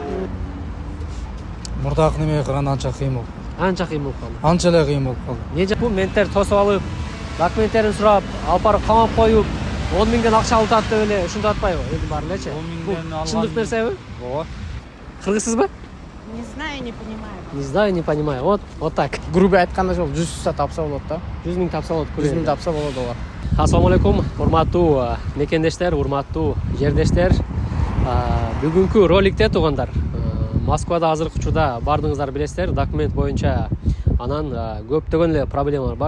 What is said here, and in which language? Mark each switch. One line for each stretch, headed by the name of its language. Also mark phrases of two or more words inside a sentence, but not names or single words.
Kyrgyz: Мурдакы неме кылган анча кыйын болуп. Анча кыйын болуп калды. Анча эле кыйын болуп калды. Неже бул менттер тосуп алып, документтерин сурап, алып барып камап коюп, 10 миңден акча алып атат деп эле ушинтип атпайбы? Эми баары элечи. 10 миңден алган. Чындык нерсеби? Ооба. Кыргызсызбы?
Russian: Не знаю, не понимаю. Не знаю, не понимаю. Вот так.
Kyrgyz: Грубо айтканда ошол 100 тапса болот да. 100 миң тапса болот. 100 миң тапса болот алар.
Arabic: السلام عليكم,
Kyrgyz: урматтуу мекендештер, урматтуу жердештер. Бүгүнкү роликте туугандар, Москвада азыркы учурда бардыңыздар билесиздер, документ боюнча анан көптөгөн эле проблемалар бар.